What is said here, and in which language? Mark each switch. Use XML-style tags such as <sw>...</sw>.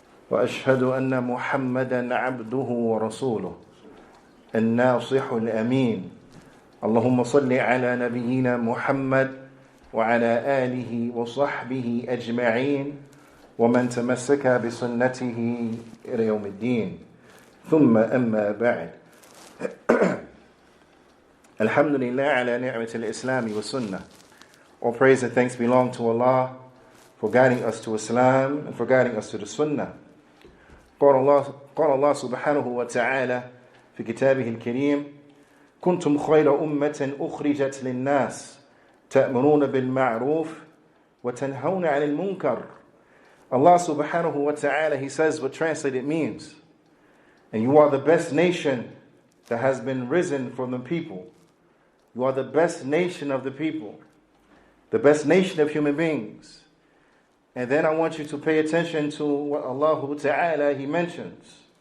<ar>وأشهد أن محمدا عبده ورسوله الناصح الأمين اللهم صل على نبينا محمد وعلى آله وصحبه أجمعين ومن تمسك بسنته إلى يوم الدين ثم أما بعد الحمد لله على نعمة الإسلام والسنة.</ar> <en>All praise and thanks belong to Allah for guiding us to Islam and for guiding us to the Sunnah.</en> <ar>قال الله سبحانه وتعالى في كتابه الكريم كنتم خير أمة أخرجت للناس تأمرون بالمعروف وتنهون عن المنكر.</ar> <en>Allah subhanahu wa ta'ala, He says what translated means, and you are the best nation that has been risen from the people. You are the best nation of the people, the best nation of human beings. And then I want you to pay attention to what Allah ta'ala, He mentions.</en>